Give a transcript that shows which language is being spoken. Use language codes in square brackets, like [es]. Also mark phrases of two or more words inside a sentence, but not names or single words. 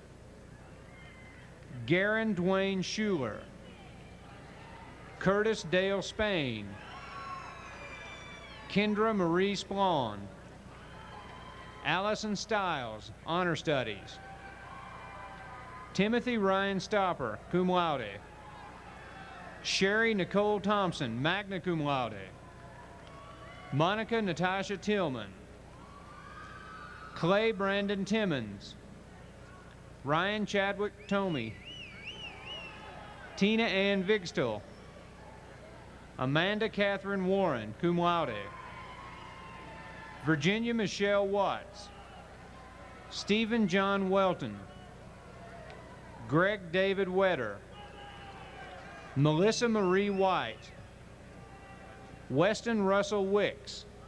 [en] Garen Dwayne Schuler. Curtis Dale Spain. Kendra Marie Splawn. Allison Stiles, Honor Studies. Timothy Ryan Stopper, [la] cum laude. [en] Sherry Nicole Thompson, [la] magna cum laude. [en] Monica Natasha Tillman. Clay Brandon Timmons. Ryan Chadwick Tomey. Tina Ann Vigstall. Amanda Catherine Warren, [la] cum laude. [en] Virginia Michelle Watts. Stephen John Welton. Greg David Wetter. Melissa Marie White. Weston Russell Wicks.